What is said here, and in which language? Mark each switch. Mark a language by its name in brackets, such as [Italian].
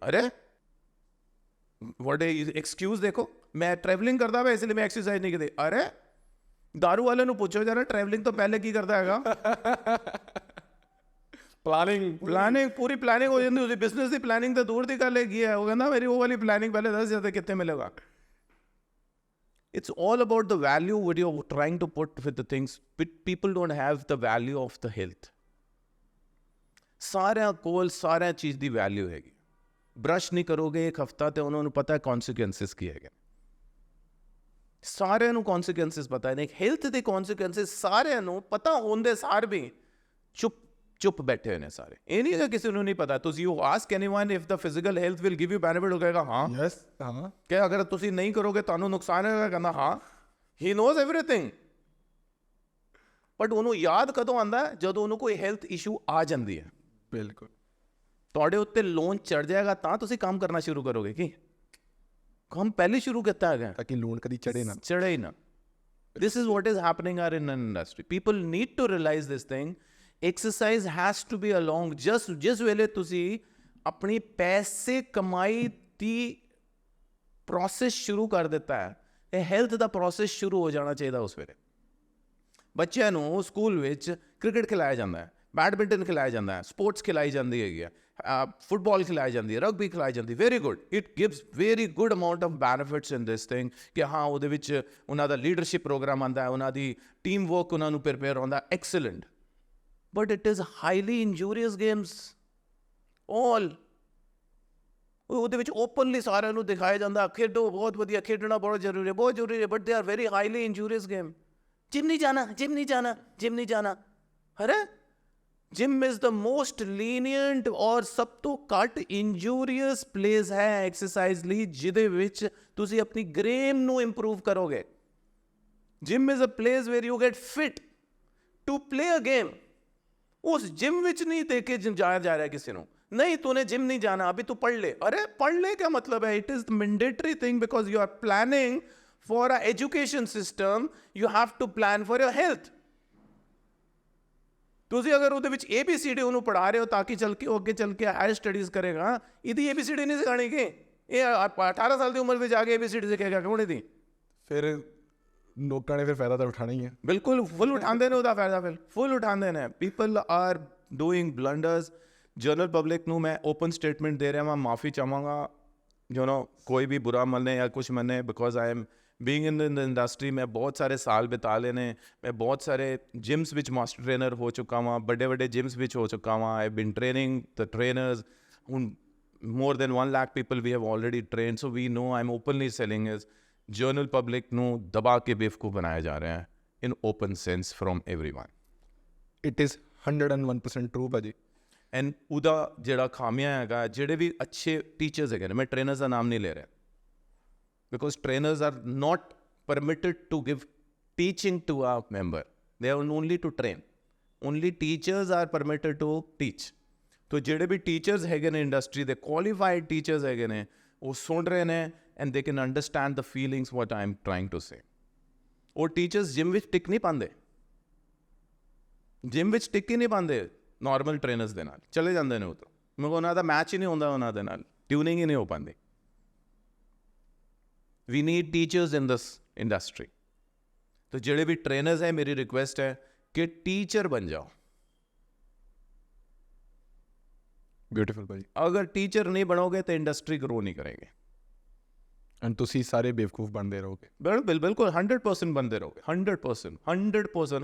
[Punjabi] ਅਰੇ ਵੱਡੇ ਐਕਸਕਿਊਜ਼ ਦੇਖੋ, ਮੈਂ ਟਰੈਵਲਿੰਗ ਕਰਦਾ ਵਾ ਇਸ ਲਈ ਮੈਂ ਐਕਸਰਸਾਈਜ਼ ਨਹੀਂ ਕੀਤੀ। ਅਰੇ ਦਾਰੂ ਵਾਲੇ ਨੂੰ ਪੁੱਛੋ ਜਰਾ ਟਰੈਵਲਿੰਗ ਤੋਂ ਪਹਿਲੇ ਕੀ ਕਰਦਾ ਹੈਗਾ? ਪਲਾਨਿੰਗ ਪੂਰੀ ਪਲਾਨਿੰਗ ਹੋ ਜਾਂਦੀ। ਉਹਦੀ ਬਿਜ਼ਨਸ ਦੀ ਪਲਾਨਿੰਗ ਤਾਂ ਦੂਰ ਦੀ ਗੱਲ ਹੈਗੀ ਹੈ। ਉਹ ਕਹਿੰਦਾ ਮੇਰੀ ਉਹ ਵਾਲੀ ਪਲਾਨਿੰਗ ਪਹਿਲੇ ਦੱਸ ਦਿਓ ਕਿੱਥੇ ਮਿਲੇਗਾ। [English] It's all about the value what you're trying to put with the things. People don't have the value of the health. [Punjabi] ਸਾਰਿਆਂ ਕੋਲ ਸਾਰਿਆਂ ਚੀਜ਼ ਦੀ ਵੈਲਿਊ ਹੈਗੀ। ਬ੍ਰਸ਼ ਨਹੀਂ ਕਰੋਗੇ ਇੱਕ ਹਫਤਾ ਤੇ ਉਹਨਾਂ ਨੂੰ ਪਤਾ ਕੌਨਸੀਕੁਐਂਸਿਸ ਕੀ ਹੈਗੇ। ਸਾਰਿਆਂ ਨੂੰ ਕੌਨਸੀਕੁਐਂਸਿਸ ਪਤਾ ਨੇ। ਹੈਲਥ ਦੇ ਕੌਨਸੀਕੁਐਂਸਿਸ ਸਾਰਿਆਂ ਨੂੰ ਪਤਾ ਹੁੰਦੇ ਸਾਰ ਵੀ ਚੁੱਪ ਬੈਠੇ ਹੋਏ ਨੇ ਸਾਰੇ। ਇਹ ਨਹੀਂ ਕਿ ਕਿਸੇ ਨੂੰ ਨਹੀਂ ਪਤਾ। ਤੁਸੀਂ [English] you ask anyone if the physical health will give you benefit, [Punjabi] ਉਹ ਕਹੇਗਾ ਹਾਂ ਯੈਸ ਹਾਂ। ਕਿ ਅਗਰ ਤੁਸੀਂ ਨਹੀਂ ਕਰੋਗੇ ਤੁਹਾਨੂੰ ਨੁਕਸਾਨ ਹੋਏਗਾ, ਕਹਿੰਦਾ ਹਾਂ। [English] He knows everything. [Punjabi] ਬਟ ਉਹਨੂੰ ਯਾਦ ਕਦੋਂ ਆਉਂਦਾ? ਜਦੋਂ ਉਹਨੂੰ ਕੋਈ ਹੈਲਥ ਇਸ਼ੂ ਆ ਜਾਂਦੀ ਹੈ। ਬਿਲਕੁਲ। ਤੁਹਾਡੇ ਉੱਤੇ ਲੋਨ ਚੜ ਜਾਏਗਾ ਤਾਂ ਤੁਸੀਂ ਕੰਮ ਕਰਨਾ ਸ਼ੁਰੂ ਕਰੋਗੇ ਕਿ ਕੰਮ ਪਹਿਲੇ ਸ਼ੁਰੂ ਕੀਤਾ ਹੈਗਾ ਤਾਂ ਕਿ ਲੋਨ ਕਦੀ ਚੜੇ ਨਾ। ਚੜੇ ਹੀ ਨਾ। [English] This is what is happening in an industry. People need to realize this thing. Exercise has to be along. [Punjabi] ਜਿਸ ਵੇਲੇ ਤੁਸੀਂ ਆਪਣੀ ਪੈਸੇ ਕਮਾਈ ਦੀ ਪ੍ਰੋਸੈਸ ਸ਼ੁਰੂ ਕਰ ਦਿੱਤਾ ਹੈ, ਇਹ ਹੈਲਥ ਦਾ ਪ੍ਰੋਸੈਸ ਸ਼ੁਰੂ ਹੋ ਜਾਣਾ ਚਾਹੀਦਾ ਉਸ ਵੇਲੇ। ਬੱਚਿਆਂ ਨੂੰ ਸਕੂਲ ਵਿੱਚ ਕ੍ਰਿਕਟ ਖਿਲਾਇਆ ਜਾਂਦਾ ਹੈ, ਬੈਡਮਿੰਟਨ ਖਿਲਾਇਆ ਜਾਂਦਾ ਹੈ, ਸਪੋਰਟਸ ਖਿਲਾਈ ਜਾਂਦੀ ਹੈਗੀ ਹੈ, ਫੁੱਟਬਾਲ ਖਿਲਾਈ ਜਾਂਦੀ ਹੈ, ਰਗਬੀ ਖਿਲਾਈ ਜਾਂਦੀ। Very good. [English] it gives very good amount of benefits in this thing [Punjabi] ਕਿ ਹਾਂ ਉਹਦੇ ਵਿੱਚ ਉਹਨਾਂ ਦਾ ਲੀਡਰਸ਼ਿਪ ਪ੍ਰੋਗਰਾਮ ਆਉਂਦਾ ਹੈ, ਉਹਨਾਂ ਦੀ ਟੀਮ ਵਰਕ ਉਹਨਾਂ ਨੂੰ ਪ੍ਰਿਪੇਅਰ ਹੁੰਦਾ। Excellent. [English] But it is highly injurious games all. [Punjabi] ਉਹਦੇ ਵਿੱਚ ਓਪਨਲੀ ਸਾਰਿਆਂ ਨੂੰ ਦਿਖਾਇਆ ਜਾਂਦਾ ਖੇਡੋ, ਬਹੁਤ ਵਧੀਆ, ਖੇਡਣਾ ਬਹੁਤ ਜ਼ਰੂਰੀ ਹੈ, ਬਹੁਤ ਜ਼ਰੂਰੀ ਹੈ, [English] But they are very highly injurious game. [Punjabi] Gym ਨਹੀਂ ਜਾਣਾ, ਜਿਮ ਨਹੀਂ ਜਾਣਾ, ਜਿਮ ਨਹੀਂ ਜਾਣਾ। ਅਰੇ [English] gym is the most lenient [Punjabi] ਔਰ ਸਭ ਤੋਂ ਘੱਟ ਇੰਜੂਰੀਅਸ ਪਲੇਸ ਹੈ ਐਕਸਰਸਾਈਜ਼ ਲਈ, ਜਿਹਦੇ ਵਿੱਚ ਤੁਸੀਂ ਆਪਣੀ ਗੇਮ ਨੂੰ ਇੰਪਰੂਵ ਕਰੋਗੇ। [English] Gym is a place where you get fit to play a game. [Hindi] उस जिम विच नहीं देखे जाया जा रहा है किसी को, नहीं तूने जिम नहीं जाना अभी तू पढ़ ले। अरे पढ़ ले क्या मतलब है? [English] It is mandatory thing because you are planning for a education system, you have to plan for your health. [Punjabi] ਤੁਸੀਂ ਅਗਰ ਉਹਦੇ ਵਿੱਚ ABCD ਉਹਨੂੰ ਪੜ੍ਹਾ ਰਹੇ ਹੋ ਤਾਂ ਕਿ ਚੱਲ ਕੇ ਉਹ ਅੱਗੇ ਚੱਲ ਕੇ ਹਾਇਰ ਸਟੱਡੀਜ਼ ਕਰੇਗਾ, ਇਹਦੀ ABCD ਨਹੀਂ ਸਿਖਾਣੀ ਕਿ ਇਹ 18 ਸਾਲ ਦੀ ਉਮਰ ਵਿੱਚ ਆ ਕੇ ABCD ਸਿੱਖੇਗਾ ਕੌਣ? ਇਹਦੀ ਫਿਰ ਲੋਕਾਂ ਨੇ ਫਿਰ ਫਾਇਦਾ ਤਾਂ ਉਠਾਣਾ ਹੀ ਹੈ। ਬਿਲਕੁਲ ਫੁੱਲ ਉਠਾਉਂਦੇ ਨੇ ਉਹਦਾ ਫਾਇਦਾ, ਫਿਰ ਫੁੱਲ ਉਠਾਉਂਦੇ ਨੇ। [English] People are doing blunders. [Punjabi] General public ਨੂੰ ਮੈਂ ਓਪਨ ਸਟੇਟਮੈਂਟ ਦੇ ਰਿਹਾ, ਮੈਂ ਮਾਫੀ ਚਾਹਾਂਗਾ ਜੋ ਨਾ ਕੋਈ ਵੀ ਬੁਰਾ ਮੰਨੇ ਜਾਂ ਕੁਛ ਮੰਨੇ, [English] Because I am being in the industry. [Punjabi] ਮੈਂ ਬਹੁਤ ਸਾਰੇ ਸਾਲ ਬਿਤਾ ਲਏ ਨੇ, ਮੈਂ ਬਹੁਤ ਸਾਰੇ ਜਿਮਸ ਵਿੱਚ ਮਾਸਟਰ ਟ੍ਰੇਨਰ ਹੋ ਚੁੱਕਾ ਵਾਂ, ਵੱਡੇ ਵੱਡੇ ਜਿਮਸ ਵਿੱਚ ਹੋ ਚੁੱਕਾ ਵਾਂ। [English] I been training the trainers. ਹੁਣ more than 1 lakh people we have already trained, so we know I'm openly selling is [Punjabi] general public ਨੂੰ ਦਬਾ ਕੇ ਬੇਵਕੂਫ ਬਣਾਇਆ ਜਾ ਰਿਹਾ ਹੈ [English] In open sense from everyone. It is 101% true ਭਾਜੀ। [Punjabi] ਐਂਡ ਉਹਦਾ ਜਿਹੜਾ ਖਾਮੀਆਂ ਹੈਗਾ, ਜਿਹੜੇ ਵੀ ਅੱਛੇ ਟੀਚਰਸ ਹੈਗੇ ਨੇ, ਮੈਂ ਟ੍ਰੇਨਰਸ ਦਾ ਨਾਮ ਨਹੀਂ ਲੈ ਰਿਹਾ, [English] Because trainers are not permitted to give teaching to a member. They are only to train. Only teachers are permitted to teach. तो [Punjabi] ਜਿਹੜੇ ਵੀ teachers ਹੈਗੇ ਨੇ ਇੰਡਸਟਰੀ ਦੇ, qualified teachers ਹੈਗੇ ਨੇ, ਉਹ ਸੁਣ ਰਹੇ ਨੇ [English] and they can understand the feelings what I am trying to say. [Punjabi] ਉਹ teachers ਜਿਮ ਵਿੱਚ ਟਿਕ ਨਹੀਂ ਪਾਉਂਦੇ, ਜਿਮ ਵਿੱਚ ਟਿਕ ਹੀ ਨਹੀਂ ਪਾਉਂਦੇ ਨਾਰਮਲ ਟ੍ਰੇਨਰਸ ਦੇ ਨਾਲ, ਚਲੇ ਜਾਂਦੇ ਨੇ ਉਹ ਤੋਂ, ਮਗਰ ਉਹਨਾਂ ਦਾ ਮੈਚ ਹੀ ਨਹੀਂ ਹੁੰਦਾ ਉਹਨਾਂ ਦੇ ਨਾਲ, ਟਿਊਨਿੰਗ ਹੀ ਨਹੀਂ ਹੋ ਪਾਉਂਦੀ। [English] We need teachers in this industry. [Punjabi] तो ਜਿਹੜੇ ਵੀ ਟ੍ਰੇਨਰਸ ਹੈ, ਮੇਰੀ ਰਿਕੁਐਸਟ ਹੈ ਕਿ ਟੀਚਰ ਬਣ ਜਾਓ। [English] Beautiful ਭਾਜੀ। [Punjabi] ਅਗਰ ਟੀਚਰ ਨਹੀਂ ਬਣੋਗੇ ਤਾਂ ਇੰਡਸਟਰੀ ਗਰੋ ਨਹੀਂ ਕਰੇਗੀ ਐਂਡ ਤੁਸੀਂ ਸਾਰੇ ਬੇਵਕੂਫ ਬਣਦੇ ਰਹੋਗੇ। ਬਿਲਕੁਲ 100% ਬਣਦੇ ਰਹੋਗੇ, 100%।